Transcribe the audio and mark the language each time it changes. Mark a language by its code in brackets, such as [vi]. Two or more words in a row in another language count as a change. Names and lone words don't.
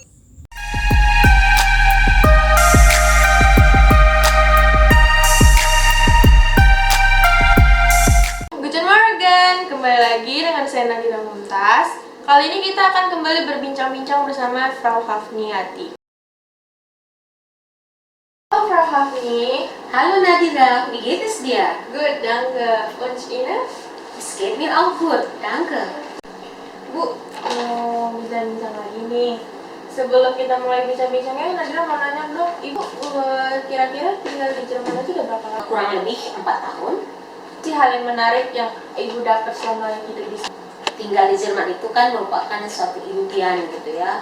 [de] Guten Morgen, [id] kembali lagi dengan saya Nadira Mumtaz. Kali ini kita akan kembali berbincang-bincang bersama Frau Hafniati. Halo Frau Hafni. [de] Hallo Nadira, wie geht es dir? Good, danke. Und Ihnen? Es geht mir auch gut, danke. [id] Bu, mau bincang-bincang lagi nih. Sebelum kita mulai bincang-bincangnya, Nadira mau nanya dong, Ibu kira-kira tinggal di Jerman aja udah berapa lama? Kurang lebih 4 tahun. Sih hal yang menarik yang Ibu dapat selama hidup di sana? Tinggal di Jerman itu kan merupakan suatu impian gitu ya.